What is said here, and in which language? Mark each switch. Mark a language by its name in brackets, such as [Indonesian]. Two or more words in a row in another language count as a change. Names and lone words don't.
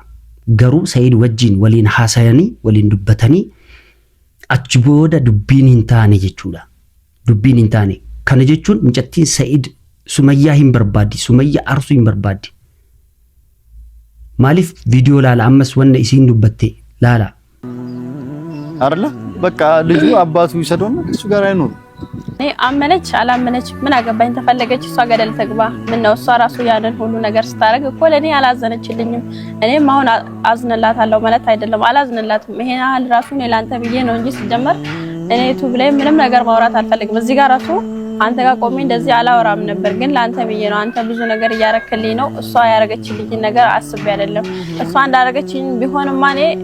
[Oromo] Garuu Sa'iid wajjin waliin haasayanii waliin dubbatanii achi booda dubbiin hin taane jechuudha. Dubbiin hin taane. Kana jechuun mucattiin Sa'iid Sumayyaa hin barbaaddi. Sumayyaa aarsuu hin barbaaddi. Maaliif viidiyoo laala ammas wanna isiin dubbatte laala. [Amharic] አይደለ በቃ ልጁ አባቱ ይሰደውና እሱ ጋር አይኖር። እኔ አመነች አላመነች ምን አገባኝ? ተፈለገች እሷ ገደል ተግባ። ምን ነው እሷ ራሱ ያንን ሁሉ ነገር ስታረግ እኮ ለኔ አላዘነችልኝም። እኔም አሁን አዝንላታለሁ ማለት አይደለም፣ አላዝንላትም። ይሄን ያህል ራሱ እኔ ላንተ ብዬ ነው እንጂ ሲጀመር እኔ ዩቲዩብ ላይ ምንም ነገር ማውራት አልፈልግም። እዚህ ጋር ራሱ አንተ ጋር ቆሜ እንደዚህ አላወራም ነበር፣ ግን ላንተ ብዬ ነው። አንተ ብዙ ነገር እያረክልኝ ነው። እሷ ያረገችልኝ ነገር አስቤ አይደለም። እሷ እንዳረገችኝ ቢሆንማ እኔ